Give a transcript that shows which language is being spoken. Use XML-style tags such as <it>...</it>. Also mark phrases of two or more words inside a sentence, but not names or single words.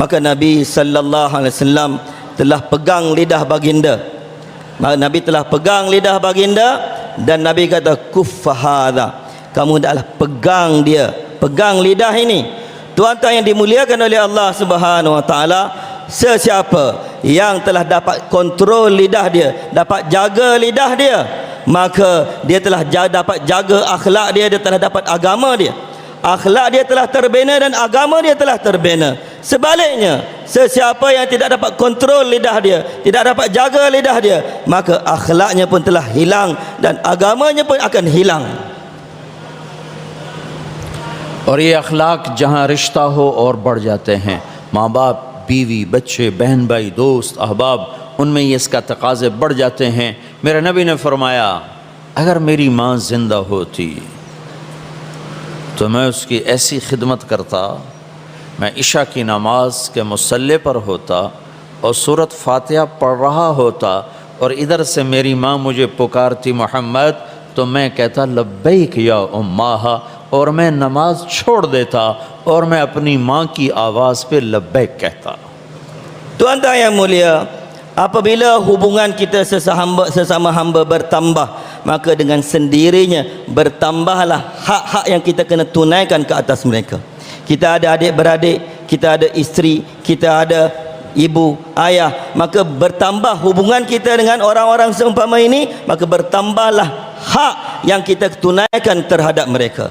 <ms>maka Nabi</ms> <ar>صلى الله عليه وسلم</ar> <ms>telah pegang lidah baginda. Nabi telah pegang lidah baginda dan Nabi kata</ms> <ar>كف هذا,</ar> <ms>kamu hendaklah pegang dia, pegang lidah ini. Tuan-tuan yang dimuliakan oleh Allah</ms> <ar>سبحانه وتعالى,</ar> <ms>sesiapa yang telah dapat kontrol lidah dia, dapat jaga lidah dia, maka dia telah dapat jaga akhlak dia, dia telah dapat agama dia. Akhlak dia telah terbina dan agama dia telah terbina. Sebaliknya, sesiapa yang tidak dapat kontrol lidah dia, tidak dapat jaga lidah dia, maka akhlaknya pun telah hilang dan agamanya pun akan hilang.</ms> <hi>और ये अखलाक जहाँ रिश्ता हो और बढ़ जाते हैं, माँ बाप, बीवी, बच्चे, बहन भाई, दोस्त, अहबाब, उनमें ये इसका तकाज़े बढ़ जाते हैं। मेरे नबी ने फरमाया, अगर मेरी माँ ज़िंदा होती तो मैं उसकी ऐसी खिदमत करता, मैं इशा की नमाज के मुसल्ले पर होता और सूरत फातिहा पढ़ रहा होता और इधर से मेरी माँ मुझे पुकारती मोहम्मद, तो मैं कहता</hi> <ar>لبيك يا أماه,</ar> <hi>और मैं नमाज छोड़ देता और मैं अपनी माँ की आवाज़ पे लब्बैक कहता।</hi> <ms>Tuan-tuan yang mulia, apabila hubungan kita sesama hamba bertambah, maka dengan sendirinya bertambahlah hak-hak yang kita kena tunaikan ke atas mereka. Kita ada adik-beradik, kita ada isteri, kita ada ibu, ayah, maka bertambah hubungan kita dengan orang-orang seumpama ini, maka bertambahlah hak yang kita tunaikan terhadap mereka.</ms>